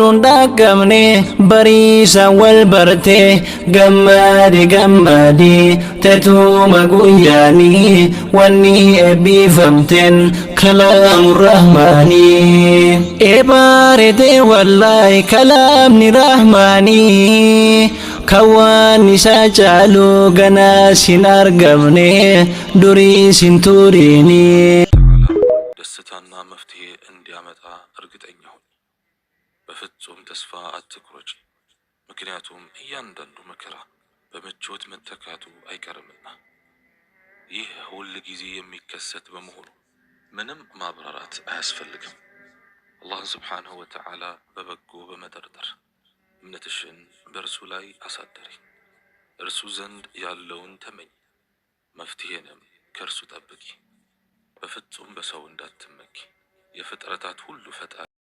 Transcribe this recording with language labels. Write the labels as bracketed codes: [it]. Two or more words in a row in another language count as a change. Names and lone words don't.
[om] hundaagamne bariisa wal barte gammadi teetuma guyyaani wanni eebbifamteen [ar] كلام الرحمن [om] eebaarete wallaahi kalaamni rahmaani kawaan isaa caalu ganaa sin argamne durii sin turiini [am] ደስታና መፍትሄ እንዲያመጣ እርግጠኛ ሁን። በፍጹም ተስፋ አትቁረጭ። ምክንያቱም እያንዳንዱ መከራ በምቾት መተካቱ አይቀርምና። ይህ ሁል ጊዜ የሚከሰት በመሆኑ ምንም ማብራራት አያስፈልግም። አላህን [ar] سبحانه وتعالى [am] በበጎ በመጠርጠር እምነትሽን በእርሱ ላይ አሳደሪ። እርሱ ዘንድ ያለውን ተመኝ፣ መፍትሄንም ከእርሱ ጠብቂ። በፍጹም በሰው እንዳትመኪ። የፍጥረታት ሁሉ ፈጣሪ